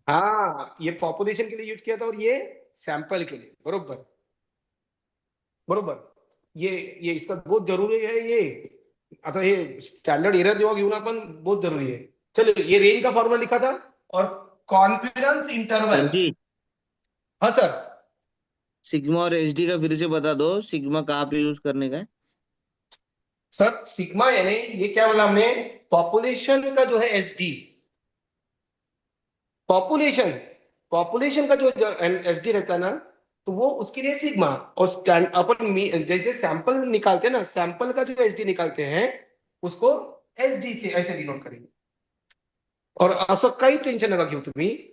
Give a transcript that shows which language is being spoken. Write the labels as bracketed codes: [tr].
[hi] हाँ, ये पॉपुलेशन के लिए यूज किया था और ये सैंपल के लिए. [mr] बरोबर बरोबर. [hi] ये इसका बहुत जरूरी है. [mr] ये आता हे स्टँडर्ड एरर जेव्हा घेऊन आपण, [hi] बहुत जरूरी है. चलो, ये रेंज का फॉर्मूला लिखा था. और कॉन्फिडेंस इंटरवल. जी. हाँ सर. सिग्मा और एसडी का फिर से बता दो, सिग्मा कहाँ पे यूज करने का है? सर सिग्मा यानी ये क्या बोला हमने, पॉपुलेशन का जो है एस डी, पॉपुलेशन का जो एस डी रहता है ना, तो वो उसके लिए सिग्मा. और अपन जैसे सैंपल निकालते हैं ना, सैंपल का जो एस डी निकालते हैं उसको एस डी से ऐसे डिनोट करेंगे. [mr] और असं काही टेन्शन नका घेऊ तुम्ही.